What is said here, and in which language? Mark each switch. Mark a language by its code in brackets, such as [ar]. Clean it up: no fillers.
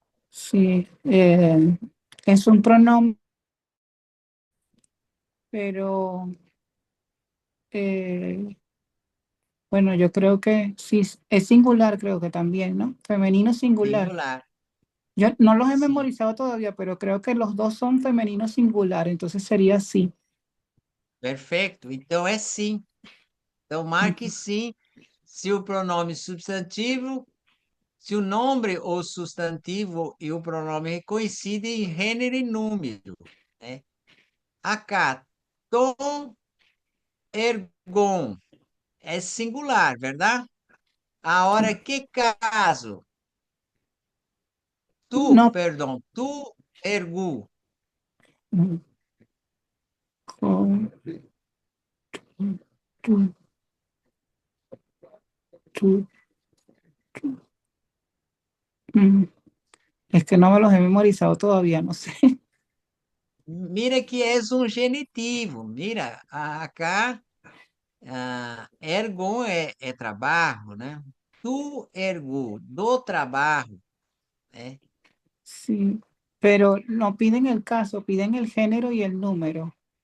[es] Sí, es un pronombre, pero eh, bueno, yo creo que sí, es singular, creo que también, ¿no? Femenino singular. Singular. Yo no los he [pt] Sim, [es] memorizado todavía, pero creo que los dos son femenino singular, entonces sería así. [pt] perfeito. Então é sim. Então marque Ujú. sim se o pronome substantivo, se o nome ou substantivo e o pronome coincidem em gênero e número, né? Acá, tom, ergon, é singular, verdade? Agora, que caso? Tu, [es] No, [pt] perdão, tu, ergu. mm, con- tu, tu, mm. [es] Es que no me los he memorizado todavía, no sé. [pt] Mira que é um genitivo. Mira, acá, ergon é trabalho, né? Tu, ergo, do trabalho, né? [es] Sí, pero no piden el caso, piden el género y el número.